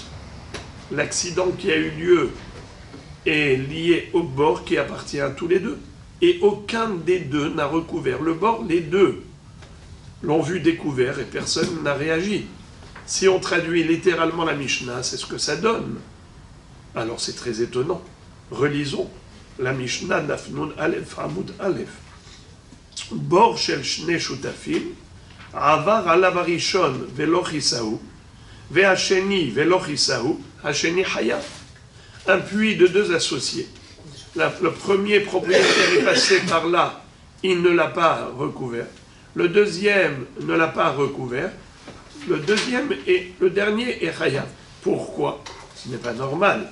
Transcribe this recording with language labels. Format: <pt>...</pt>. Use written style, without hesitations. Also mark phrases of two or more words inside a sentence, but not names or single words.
<fr>L'accident qui a eu lieu est lié au bord qui appartient à tous les 2. Et aucun des 2 n'a recouvert le bord. Les 2 l'ont vu découvert et personne n'a réagi. Si on traduit littéralement la Mishnah, c'est ce que ça donne. Alors c'est très étonnant. Relisons la Mishnah</fr> <he>דף נון אלף עמוד אלף. בור של שני שותפים, עבר עליו הראשון ולא כסהו, והשני ולא כסהו, השני חייב.</he> <fr>Un puits de 2 associés. Le premier propriétaire est passé par là, il ne l'a pas recouvert. Le deuxième ne l'a pas recouvert. Le dernier est hayav. Pourquoi? Ce n'est pas normal.</fr>